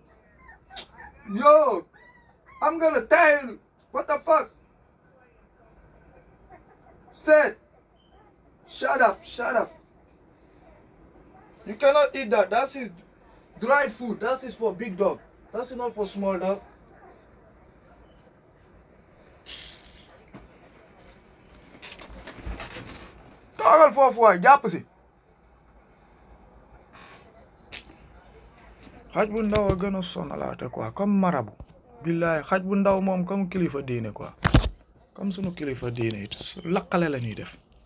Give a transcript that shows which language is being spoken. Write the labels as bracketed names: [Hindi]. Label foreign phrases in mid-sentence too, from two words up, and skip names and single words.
[English] Yo, I'm gonna tell you. What the fuck? Sit. Shut up. You cannot eat that. That is dry food. That is for big dog. That's not for small dog. [Wolof] toogal foofu waay jàpp si xaj bu ndaw a gën a sonalaate quoi comme marabu billaay xaj bu ndaw moom comme kilifa diine quoi comme sunu kilifa diine it laqale la ñuy def